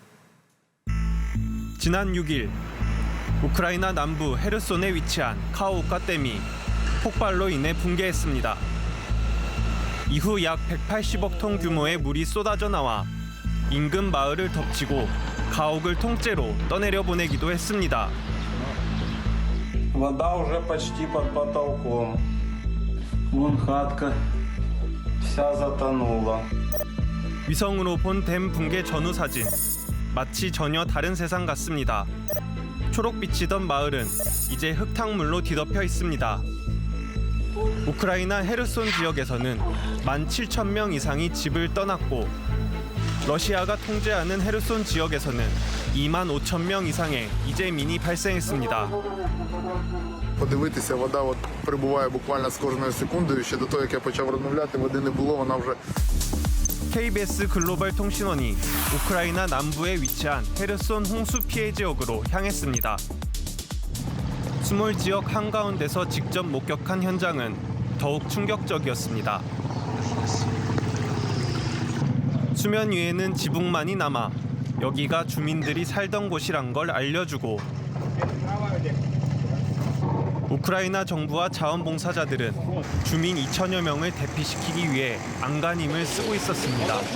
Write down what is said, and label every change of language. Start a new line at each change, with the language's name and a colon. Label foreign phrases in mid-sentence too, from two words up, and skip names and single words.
Korean: 지난 6일 우크라이나 남부 헤르손에 위치한 카호우카 댐이 폭발로 인해 붕괴했습니다. 이후 약 180억 톤 규모의 물이 쏟아져 나와 인근 마을을 덮치고 가옥을 통째로 떠내려 보내기도 했습니다.
Russian: Вода уже почти под потолком. Вон хатка вся затонула.
Korean: 위성으로 본 댐 붕괴 전후 사진. 마치 전혀 다른 세상 같습니다. 초록빛이던 마을은 이제 흙탕물로 뒤덮여 있습니다. 우크라이나 헤르손 지역에서는 17,000명 이상이 집을 떠났고 러시아가 통제하는 헤르손 지역에서는 25,000명 이상의 이재민이 발생했습니다.
Ukrainian: Подивитися, вода от прибуває буквально з кожною секундою. Ще до того, як я почав розмовляти, води не було, вона вже
Korean: KBS 글로벌 통신원이 우크라이나 남부에 위치한 헤르손 홍수 피해 지역으로 향했습니다. 수몰 지역 한가운데서 직접 목격한 현장은 더욱 충격적이었습니다. 수면 위에는 지붕만이 남아 여기가 주민들이 살던 곳이란 걸 알려주고 우크라이나 정부와 자원봉사자들은 주민 2천여 명을 대피시키기 위해 안간힘을 쓰고 있었습니다.